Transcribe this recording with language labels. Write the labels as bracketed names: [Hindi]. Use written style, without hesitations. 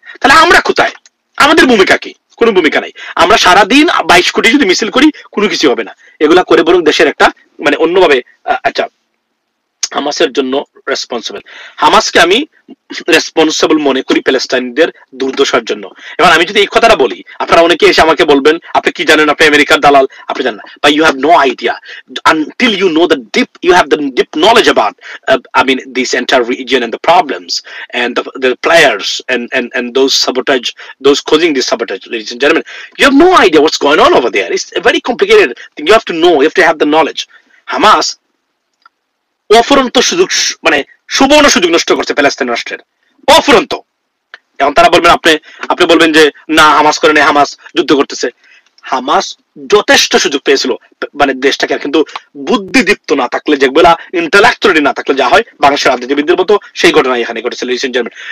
[Bangla] তাহলে আমরা কোথায়, আমাদের ভূমিকা কি? কোনো ভূমিকা নাই। আমরা সারাদিন 22 কোটি যদি মিছিল করি কোনো কিছু হবে না, এগুলা করে বরং দেশের একটা মানে অন্যভাবে আচ্ছা হামাসের জন্য রেসপন্সিবল, হামাসকে আমি রেসপন্সিবল মনে করি প্যালেস্টাইনদের দুর্দশার জন্য। এবার আমি যদি এই কথাটা বলি, আপনারা অনেকে এসে আমাকে বলবেন আপনি কি জানেন, আপনি আমেরিকার দালাল, আপনি জানেন না, [English] But you have no idea until you know the deep, you have the deep knowledge about I mean this entire region and the problems and the players and those sabotage, those causing this sabotage, ladies and gentlemen, you have no idea what's going on over there. It's a very complicated thing. You have to know, you have to have the knowledge. [Bangla] Hamas অফুরন্ত সুযোগ মানে সুবর্ণ সুযোগ নষ্ট করছে Palestine রাষ্ট্রের, অফুরন্ত। এখন তারা বলবেন আপনি বলবেন যে না হামাস করে নেই, হামাস যুদ্ধ করতেছে। হামাস যথেষ্ট সুযোগ পেয়েছিল মানে দেশটাকে, কিন্তু বুদ্ধিদীপ্ত না থাকলে, যেগুলা ইন্টেলেকচুয়ালি না থাকলে যা হয় বাংলাদেশের রাজনীতিবিদদের মতো, সেই ঘটনা এখানে ঘটেছে [English] Ladies and gentleman.